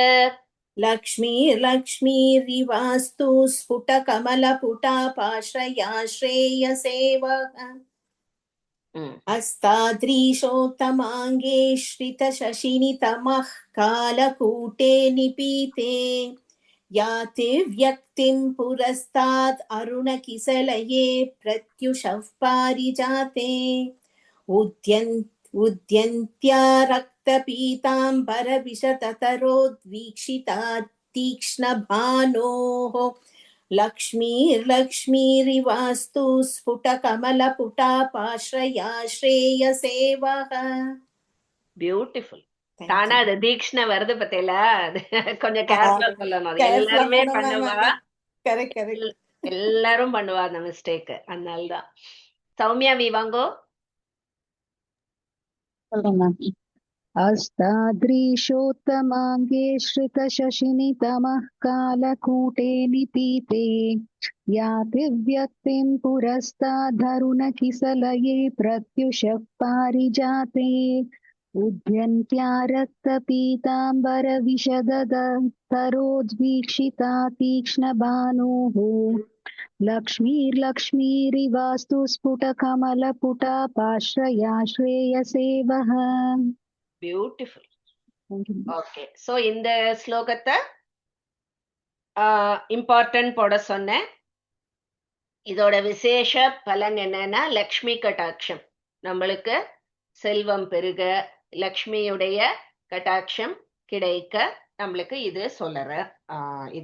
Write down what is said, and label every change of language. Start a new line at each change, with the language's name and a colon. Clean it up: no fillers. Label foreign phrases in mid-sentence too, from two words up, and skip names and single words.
Sanskrit: लक्ष्मीर्लक्ष्मीरिवास्तु स्फुटकमलपुटा पाश्रया श्रेयसेवः हस्ताद्रीशोत्तमाङ्गे श्रितशशिनितमः कालकूटे निपीते याति व्यक्तिं पुरस्तात् अरुणकिसलये प्रत्युषः पारिजाते उद्यन्त्या रक्तपीताम्बरविशततरोद्वीक्षिता तीक्ष्णभानोः लक्ष्मीर्लक्ष्मीरिवास्तु स्फुटकमलपुटा पाश्रया श्रेयसेवः
Tamil: பியூட்டிஃபுல். தானா அது தீக்ஷ்ண வருது பத்தியில, அது கொஞ்சம் கேர்ஃபுல்லா சொல்லணும். அது எல்லாருமே பண்ணுவா, எல்லாரும் பண்ணுவா அந்த மிஸ்டேக். அதனாலதான். சௌமியா விவாங்கோ சொல்றேன் மேம்.
Sanskrit: अस्तादृशोत्तमाङ्गे श्रितशशिनितमः कालकूटे निपीते याति व्यक्तिं पुरस्ताद्धरुणकिसलये प्रत्युषः पारिजाते उद्यन्त्या रक्तपीताम्बरविशदतरोद्वीक्षिता तीक्ष्णभानोः लक्ष्मीर्लक्ष्मीरिवास्तु स्फुटकमलपुटा पाश्रया श्रेयसेवः.
Tamil: பியூட்டிஃபுல்.
English: okay, so
Tamil: இந்த ஸ்லோகத்தை இம்பார்ட்டன்ட் போட சொன்னேன். இதோட விசேஷ பலன் என்னன்னா லக்ஷ்மி கட்டாட்சம், நம்மளுக்கு செல்வம் பெருக, லக்ஷ்மியுடைய கட்டாட்சம் கிடைக்க நம்மளுக்கு இது சொல்லற இது.